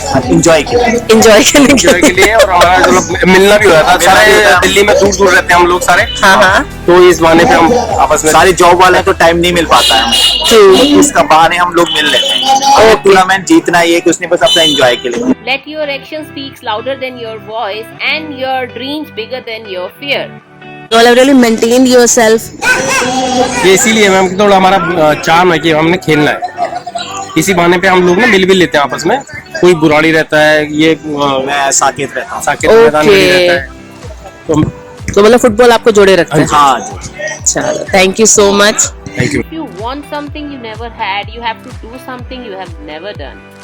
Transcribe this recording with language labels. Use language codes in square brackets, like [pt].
[hi] Enjoy के लिए और हमारा जो मिलना भी हो रहा था। सारे दिल्ली में दूर रहते हैं हम लोग सारे। हाँ। तो इस बहाने पे हम आपस में सारे जॉब वाले तो टाइम नहीं मिल पाता है हमें, इसका बहाने हम लोग मिल लेते हैं। और टूर्नामेंट जीतना ये कि उसने बस अपना एंजॉय के लिए। [en] Let your action speaks louder than your voice and your dreams bigger than your fear. You all have really maintained yourself. [hi] ये इसीलिए मैम कि थोड़ा हमारा चार्म है कि हमने खेलना है। इसी बहाने पे हम लोग ना मिल लेते हैं आपस में। कोई बुराड़ी रहता है, ये मैं साकेत रहता हूँ। साकेत मैदान में रहता है। तो मतलब फुटबॉल आपको जोड़े रखता है। हाँ, [en] चलो, thank you so much. Thank you. If you want something you never had, you have to do something you have never done.